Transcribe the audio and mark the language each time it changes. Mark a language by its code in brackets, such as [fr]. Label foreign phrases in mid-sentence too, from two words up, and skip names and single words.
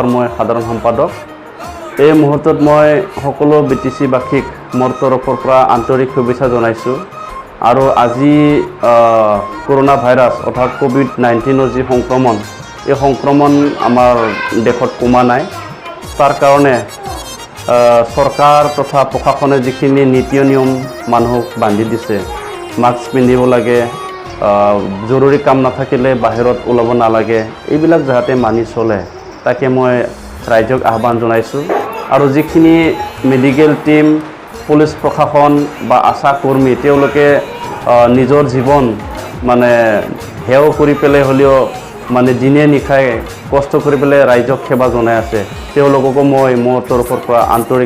[as] মই সাধাৰণ সম্পাদক এই মুহূৰ্তত মই সকলো বিটিচিবাসীক মোৰ তৰফৰ পৰা আন্তৰিক শুভেচ্ছা জনাইছোঁ আৰু আজি [en] corona virus [as] অৰ্থাৎ কোভিড-19 যি সংক্ৰমণ এই সংক্ৰমণ আমাৰ দেশত কমা নাই তাৰ কাৰণে চৰকাৰ তথা প্ৰশাসনে যিখিনি নীতি নিয়ম মানুহক বান্ধি দিছে মাস্ক পিন্ধিব লাগে জৰুৰী কাম নাথাকিলে বাহিৰত ওলাব নালাগে এইবিলাক যাতে মানি চলে তাকে মই ৰাইজক আহ্বান জনাইছোঁ আৰু যিখিনি [en] medical team [as] পুলিচ প্ৰশাসন বা আশা কৰ্মী তেওঁলোকে নিজৰ জীৱন মানে হেও কৰি পেলে হলিও মানে দিনে নিশাই কষ্ট কৰি পেলে ৰাইজক সেৱা জনাই আছে তেওঁলোককো মই মোৰ তৰফৰ পৰা আন্তৰিক